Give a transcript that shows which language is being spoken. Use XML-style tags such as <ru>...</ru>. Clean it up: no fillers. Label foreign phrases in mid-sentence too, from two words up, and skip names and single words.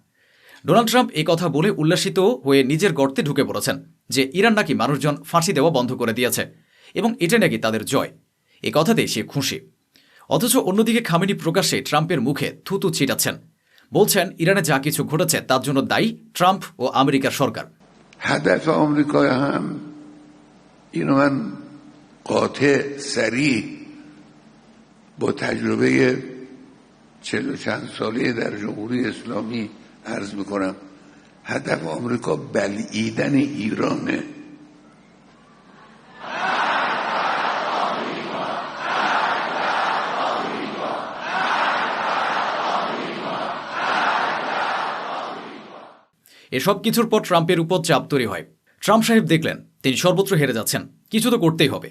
<bn>ডোনাল্ড ট্রাম্প এই কথা বলে উল্লাসিত হয়ে নিজের গর্তে ঢুকে পড়েছেন যে ইরান নাকি মানুষজন ফাঁসি দেওয়া বন্ধ করে দিয়েছে এবং এটা নাকি তাদের জয়। এ কথাতেই সে খুশি। অথচ অন্যদিকে খামেনি প্রকাশ্যে ট্রাম্পের মুখে থুতু ছিটাচ্ছেন, বলছেন ইরানে যা কিছু ঘটেছে তার জন্য দায়ী ট্রাম্প ও আমেরিকার সরকার।</bn> <fa>هدف آمریکا هم اینو من قاطع صریح با تجربه 40 و چند ساله در جمهوری اسلامی عرض میکنم، هدف آمریکا بلعیدن ایرانه.</fa> <bn>এসব কিছুর পর ট্রাম্পের উপর চাপ তৈরি হয়। ট্রাম্প সাহেব দেখলেন তিনি সর্বত্র হেরে যাচ্ছেন, কিছু তো করতেই হবে।</bn>